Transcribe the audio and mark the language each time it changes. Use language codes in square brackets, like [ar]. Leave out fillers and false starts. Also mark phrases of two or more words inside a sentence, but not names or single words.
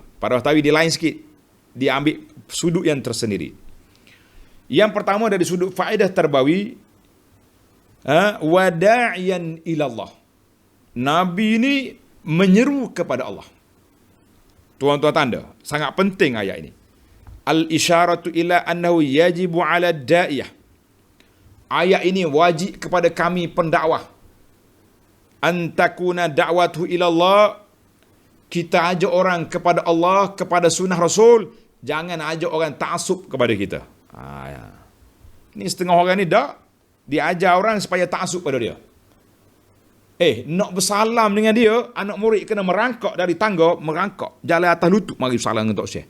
[ms] Faedah tarbawi dia lain sikit. Dia ambil sudut yang tersendiri. Yang pertama dari sudut faedah tarbawi, [ar] وداعيا إلى الله. [ms] Nabi ini menyeru kepada Allah. Tuan-tuan tanda, sangat penting ayat ini. [ar] الإشارة إلى أنه يجب على الداعية. [ms] Ayat ini wajib kepada kami pendakwah. [ar] أن تكون دعوته إلى الله. [ms] Kita ajak orang kepada Allah, kepada sunnah Rasul. Jangan ajak orang ta'asub kepada kita. Ini setengah orang ni dah diajar orang supaya ta'asub pada dia. Nak bersalam dengan dia, anak murid kena merangkak dari tangga, merangkak jalan atas lutut mari bersalam dengan Tok Syekh.